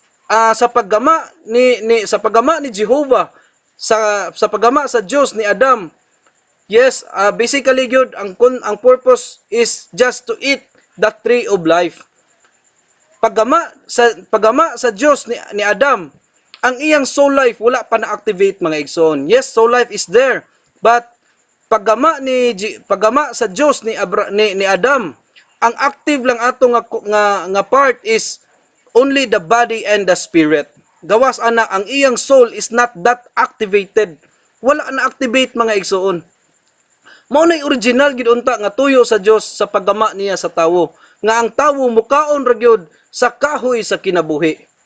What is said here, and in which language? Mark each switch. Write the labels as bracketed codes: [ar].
[ceb] Sa paggama ni Jehovah, sa paggama sa Dios ni Adam. [en] Yes, basically gyud ang purpose is just to eat the tree of life. [ceb] Paggama sa Dios ni Adam, ang iyang soul life wala pa na-activate mga igsoon. [en] Yes, soul life is there, but paggama sa Dios ni Adam, ang active lang ato nga part is only the body and the spirit. [ceb] Gawas ana ang iyang soul is not that activated. Wala na activate mga igsoon. Mao nay original gid unta nga tuyo sa Dios sa paggama niya sa tawo, nga ang tawo mukaon ra gyud sa kahoy sa kinabuhi.